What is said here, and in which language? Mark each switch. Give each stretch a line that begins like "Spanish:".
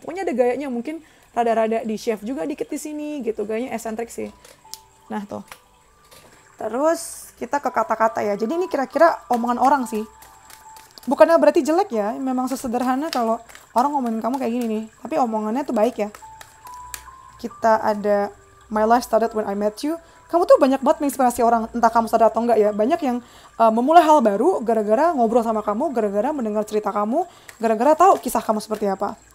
Indonesian: Pokoknya ada gayanya, mungkin rada-rada di shave juga dikit di sini gitu. Gayanya eksentrik sih. Nah tuh. Terus kita ke kata-kata ya. Jadi ini kira-kira omongan orang sih. Bukannya berarti jelek ya, memang sesederhana kalau orang ngomongin kamu kayak gini nih. Tapi omongannya tuh baik ya. Kita ada
English: my life started when I met you.
Indonesian: Kamu tuh banyak banget menginspirasi orang, entah kamu sadar atau enggak ya. Banyak yang memulai hal baru gara-gara ngobrol sama kamu, gara-gara mendengar cerita kamu, gara-gara tahu kisah kamu seperti apa.